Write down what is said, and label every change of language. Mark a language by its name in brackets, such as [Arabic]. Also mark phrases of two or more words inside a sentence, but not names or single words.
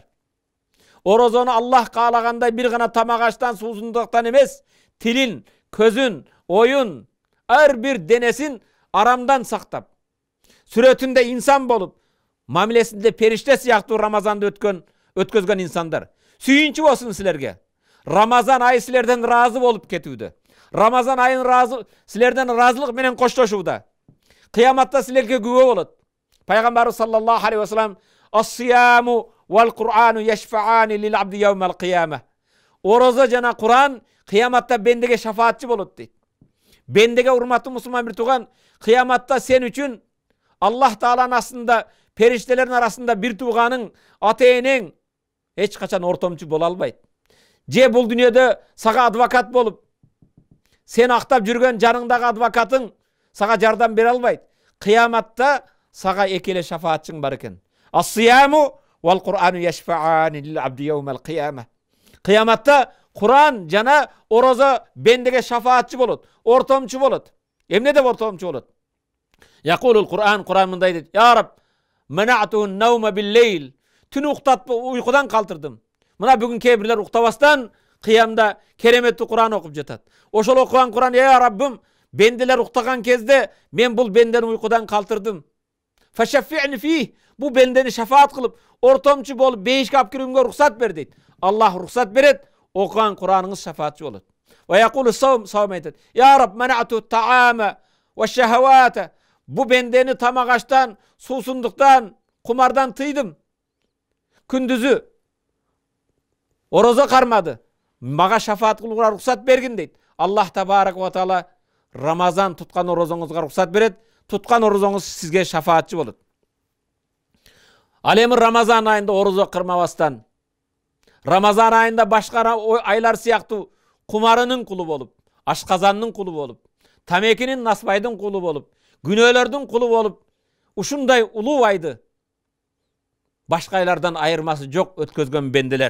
[Kyrgyz] Орозону Аллах каалагандай бир гана тамак аштан, суусундуктан эмес, тилин, көзүн, оюн, ар бир денесин арамдан сактап, сүрөтүндө инсан болуп, мамилесинде периште сыяктуу Рамазанды өткөзгөн инсандар. Сүйүнчү болсун силерге. Рамазан айы силерден разы болуп кетүүдө. Рамазан айын силерден разылык менен коштошууда. Кыяматта силерге күбө болот. [Arabic] Пайгамбарыбыз صلى الله عليه وسلم: "الصيام والقرآن يشفعان للعبد يوم القيامة." [Kyrgyz] Орозо жана Куран кыяматта бендеге шафаатчы болот дейт. Бендеге урматтуу мусулман бир тууган, кыяматта сен үчүн Аллах Тааланын астында, периштелердин арасында бир тууганың, ата-энең эч качан ортомчу боло албайт. Же бул дүйнөдө сага адвокат болуп, сен актап жүргөн жаныңдагы адвокатың сага жардам бере албайт. Кыяматта сага эки эле шафаатчың бар экен. [Arabic] الصيام والقرآن يشفعان للعبد يوم القيامة. [Kyrgyz] Кыяматта Куран жана орозо бендеге шафаатчы болот, ортомчу болот. Эмне деп ортомчу болот? [Arabic] يقول القرآن, [Kyrgyz] Куран мындай дейт: [Arabic] "يا رب منعته النوم بالليل." [Kyrgyz] Түн уктатып уйкудан калтырдым. Мына бүгүн кээ бирлер уктабастан кыямда кереметтүү Куран окуп жатат. Ошол окуган Куран: "Я Раббим, бенделер уктаган кезде мен бул бендени уйкудан калтырдым. [Arabic] فشفعني فيه." [Kyrgyz] Бу бендени шафаат кылып, ортомчу болуп бейишке алып кирүүгө уруксат бер дейт. Аллах уруксат берет, окуган Кураныңыз шафаатчы болот. [Arabic] ويقول الصوم айтат: "يا رب منعته الطعام والشهوة." [Kyrgyz] Бу бендени тамак аштан, суусундуктан, кумардан тыйдым. Күндүзү орозо кармады. Мага шафаат кылууга уруксат бергин дейт. [Arabic] الله تبارك وتعالى [Kyrgyz] Рамазан туткан орозоңузга уруксат берет. Туткан орозоңуз сизге шафаатчы болот. Ал эми Рамазан айында орозо кырмабастан, Рамазан айында башка айлар сыяктуу кумарынын кулу болуп, ашказаннын кулу болуп, тамекинин, насбайдын кулу болуп, күнөөлөрдүн кулу болуп, ушундай улуу айды башка айлардан айырмасы жок өткөзгөн бенделер.